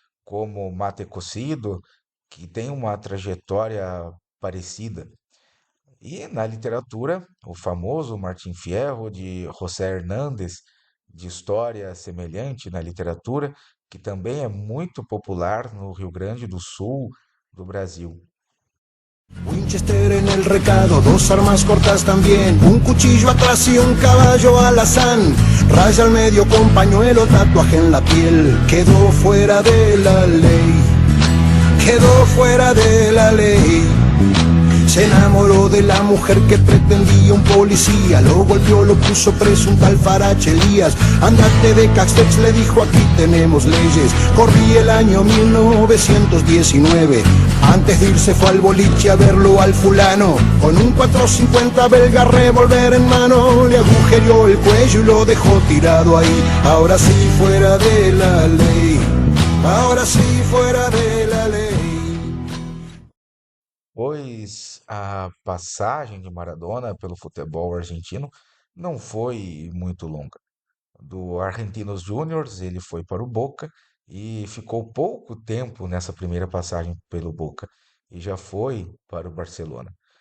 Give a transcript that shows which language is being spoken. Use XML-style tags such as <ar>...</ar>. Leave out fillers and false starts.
<pt>como Mate Cocido, que tem uma trajetória parecida. E na literatura, o famoso Martim Fierro, de José Hernández, de história semelhante na literatura, que também é muito popular no Rio Grande do Sul do Brasil.</pt> <es>Winchester en el recado, dos armas cortas también, un cuchillo atrás y un caballo alazán, raya al medio con pañuelo, tatuaje en la piel, quedó fuera de la ley, quedó fuera de la ley. Se enamoró de la mujer que pretendía un policía, lo golpeó, lo puso preso un tal Farache Elías. Andate de Castex, le dijo, aquí tenemos leyes. Corría el año 1919, antes de irse fue al boliche a verlo al fulano, con un 450 belga revólver en mano, le agujereó el cuello y lo dejó tirado ahí. Ahora sí fuera de la ley, ahora sí fuera de la ley.</es> <pt>Pois a passagem de Maradona pelo futebol argentino não foi muito longa. Do Argentinos Júniors, ele foi para o Boca e ficou pouco tempo nessa primeira passagem pelo Boca e já foi para o Barcelona.</pt>